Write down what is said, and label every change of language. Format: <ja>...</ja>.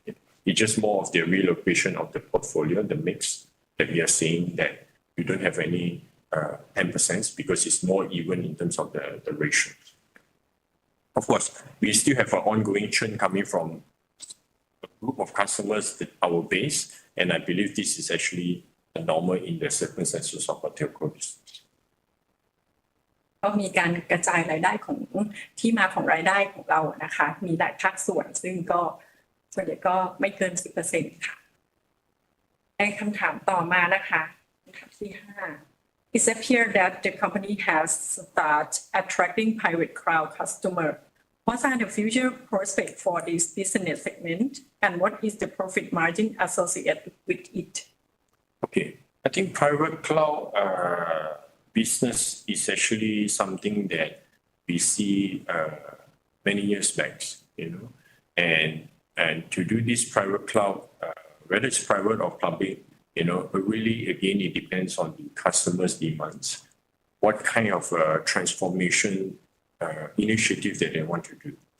<en>It's just more of the relocation of the portfolio, the mix that we are seeing that we don't have any 10% because it's more even in terms of the ratio. Of course, we still have an ongoing churn coming from a group of customers that our base, and I believe this is actually normal in the circumstances of a telco business.</en> <th>ก็มีการกระจายรายได้ของที่มาของรายได้ของเรานะคะมีหลายภาคส่วนซึ่งก็ส่วนใหญ่ก็ไม่เกิน 10% ค่ะในคำถามต่อมานะคะคำถามที่ 5</th> <en>It appears that the company has started attracting private cloud customer. What are the future prospects for this business segment and what is the profit margin associated with it? Okay, I think private cloud business is actually something that we see many years back, and to do this private cloud, whether it's private or public, but really again it depends on the customer's demands, what kind of transformation initiative that they want to do.</en>